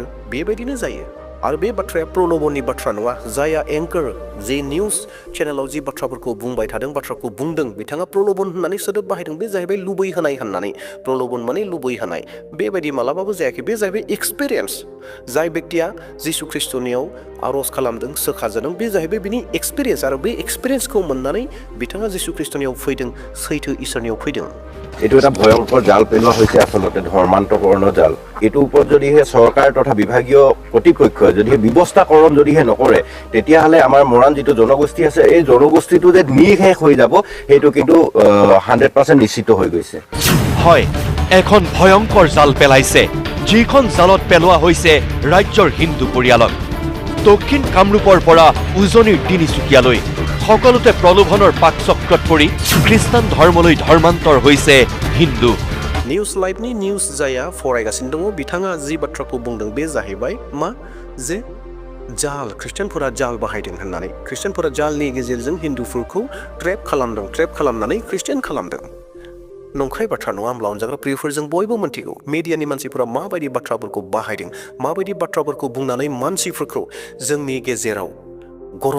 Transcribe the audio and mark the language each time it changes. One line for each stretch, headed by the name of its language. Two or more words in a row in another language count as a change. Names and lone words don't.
Bodo: बेबायदिनो जायो आरो बे बाथ्राया प्रलोभननि बाथ्रा नङा जाया एंकार जे निउज चेनेलाव जि बाथ्राफोरखौ बुंबाय थादों बाथ्राखौ बुंदों बिथाङा प्रलोभन होननानै सोदोब बाहायदों बे जाहैबाय लुबैहोनाय होननानै प्रलोभन माने लुबैहोनाय बेबायदि मालाबाबो जायाखै बे जाहैबाय एक्सपिरियेन्स जाय व्यक्तिया जिसु ख्रिस्टनियाव आर'ज खालामदों सोखाजादों बे जाहैबाय बिनि एक्सपिरियेन्स आरो बे एक्सपिरियेन्सखौ मोननानै बिथाङा जिसु ख्रिस्टनियाव फैदों सैथो इसोरनियाव फैदों
Assamese: এইটো এটা ভয়ংকৰ জাল পেলোৱা হৈছে আচলতে ধৰ্মান্তকৰণৰ জাল এইটোৰ ওপৰত যদিহে চৰকাৰ তথা বিভাগীয় কৰ্তৃপক্ষই যদিহে ব্যৱস্থাকৰণ যদিহে নকৰে তেতিয়াহ'লে আমাৰ মৰাণ যিটো জনগোষ্ঠী আছে এই জনগোষ্ঠীটো যে নিঃশেষ হৈ যাব সেইটো কিন্তু 100% নিশ্চিত হৈ গৈছে হয় এখন ভয়ংকৰ জাল পেলাইছে যিখন জালত পেলোৱা হৈছে ৰাজ্যৰ হিন্দু পৰিয়ালক দক্ষিণ কামৰূপৰ পৰা উজনিৰ তিনিচুকীয়ালৈ সকলোতে প্ৰলোভনৰ পাকচক্ৰত পৰি খ্ৰীষ্টান ধৰ্মলৈ ধৰ্মান্তৰ হৈছে হিন্দু
Bodo: निउज लाइभनि निउज जाया फरायगासिनो दङ बिथाङा जि बाथ्राखौ बुंदों बे जाहैबाय मा जे जाल ख्रिस्टियानफोरा जाल बाहायदों होननानै ख्रिस्टियानफोरा जालनि गेजेरजों हिन्दुफोरखौ ट्रेप खालामनानै ख्रिस्टियान खालामदों नंखाय बाथ्रा नङा होमब्ला अनजाग्रा प्रियफोर जों बयबो मोनथिगौ मिडियानि मानसिफोरा माबायदि बाथ्राफोरखौ बाहायदों माबायदि बाथ्राफोरखौ बुंनानै मानसिफोरखौ जोंनि गेजेराव गरम